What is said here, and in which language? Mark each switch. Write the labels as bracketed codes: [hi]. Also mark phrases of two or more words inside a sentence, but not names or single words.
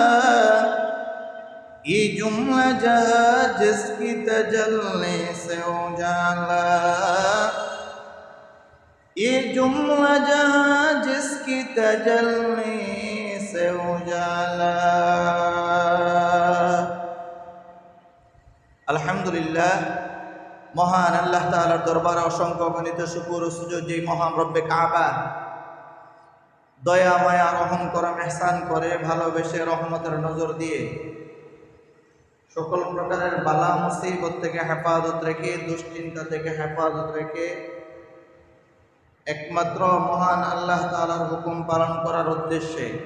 [ur] یہ جملہ جہاں جس کی تجلی سے اجالا یہ جملہ جہاں جس کی تجلی سے اجالا [bn] আলহামদুলিল্লাহ মহান আল্লাহ তাআলার দরবারে অসংখ্য গণিত শুকর ও সুজুদ যেই মহান রব্বে কাবা দয়া মায়া রহম করম ইহসান করে ভালোবেসে রহমতের নজর দিয়ে সকল প্রকারের বালা মুসিবত থেকে হেফাজত রেখে দুশ্চিন্তা থেকে হেফাজত রেখে একমাত্র মহান আল্লাহ তাআলার হুকুম পালন করার উদ্দেশ্যে